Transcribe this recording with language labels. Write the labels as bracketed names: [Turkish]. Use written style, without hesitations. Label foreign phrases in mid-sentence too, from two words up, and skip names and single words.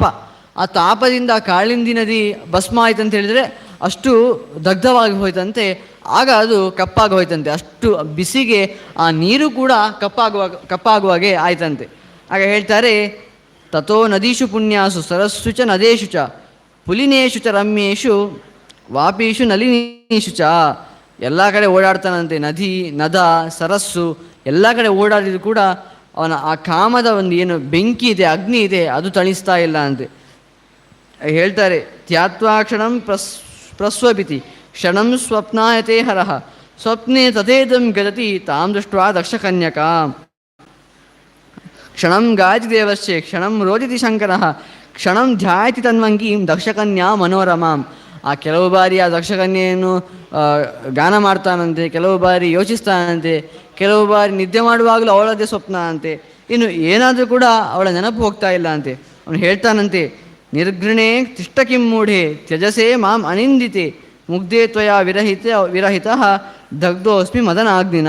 [Kannada] ಆ ತಾಪದಿಂದ ಕಾಳಿಂದಿ ನದಿ ಭಸ್ಮ ಆಯ್ತಂತ ಹೇಳಿದರೆ ಅಷ್ಟು ದಗ್ಧವಾಗಿ ಹೋಯ್ತಂತೆ. ಆಗ ಅದು ಕಪ್ಪಾಗಿ ಹೋಯ್ತಂತೆ, ಅಷ್ಟು ಬಿಸಿಗೆ ಆ ನೀರು ಕೂಡ ಕಪ್ಪಾಗುವಾಗೆ ಆಯ್ತಂತೆ. ಆಗ ಹೇಳ್ತಾರೆ, [Sanskrit] ತಥೋ ನದೀಷು ಪುಣ್ಯಾಸು ಸರಸ್ಸು ಚ ನದೇಶು ಚ ಪುಲಿನೇಶು ಚ ರಮ್ಯೇಶು ವಾಪೀಶು ನಲಿನೀಶು ಚ. [Kannada] ಎಲ್ಲ ಕಡೆ ಓಡಾಡ್ತಾನಂತೆ, ನದಿ, ನದ, ಸರಸ್ಸು ಎಲ್ಲ ಕಡೆ ಓಡಾಡಿದ್ರು ಕೂಡ ಅವನ ಆ ಕಾಮದ ಒಂದು ಏನು ಬೆಂಕಿ ಇದೆ, ಅಗ್ನಿ ಇದೆ, ಅದು ತಣಿಸ್ತಾ ಇಲ್ಲ ಅಂತೆ. [Sanskrit] ಹೇಳ್ತಾರೆ, ತ್ಯಾತ್ವಾ ಕ್ಷಣಂ ಪ್ರಸ್ವಪಿತಿ ಕ್ಷಣಂ ಸ್ವಪ್ನಾಯತೆ ಹರಃ ಸ್ವಪ್ನೆ ತಥೇದಂ ಗದತಿ ತಾಂ ದೃಷ್ಟ್ವಾ ದಕ್ಷಕನ್ಯಕಾ ಕ್ಷಣಂ ಗಾಯತಿ ದೇವಶ್ಚೆ ಕ್ಷಣಂ ರೋದಿತಿ ಶಂಕರಃ ಕ್ಷಣಂ ಧ್ಯಾಯತಿ ತನ್ವಂಗೀಂ ದಕ್ಷಕನ್ಯಾ ಮನೋರಮಾಂ. [Kannada] ಆ ಕೆಲವು ಬಾರಿ ಆ ದಕ್ಷಕನ್ಯೆಯನ್ನು ಗಾನ ಮಾಡ್ತಾನಂತೆ, ಕೆಲವು ಬಾರಿ ಯೋಚಿಸ್ತಾನಂತೆ, ಕೆಲವು ಬಾರಿ ನಿದ್ದೆ ಮಾಡುವಾಗಲೂ ಅವಳದೇ ಸ್ವಪ್ನ ಅಂತೆ. ಇನ್ನು ಏನಾದರೂ ಕೂಡ ಅವಳ ನೆನಪು ಹೋಗ್ತಾ ಇಲ್ಲ ಅಂತೆ. ಅವನು ಹೇಳ್ತಾನಂತೆ, [Sanskrit] ನಿರ್ಘೃಣೆ ತಿಷ್ಟ ಕಿಂ ಮೂಢೆ ತ್ಯಜಸೆ ಮಾಂ ಅನಿಂದಿತೆ ಮುಗ್ಧೇ ತ್ವಯಾ ವಿರಹಿತಃ ದಗ್ಧೋಸ್ಮಿ ಮದನಾಗ್ನಿನ.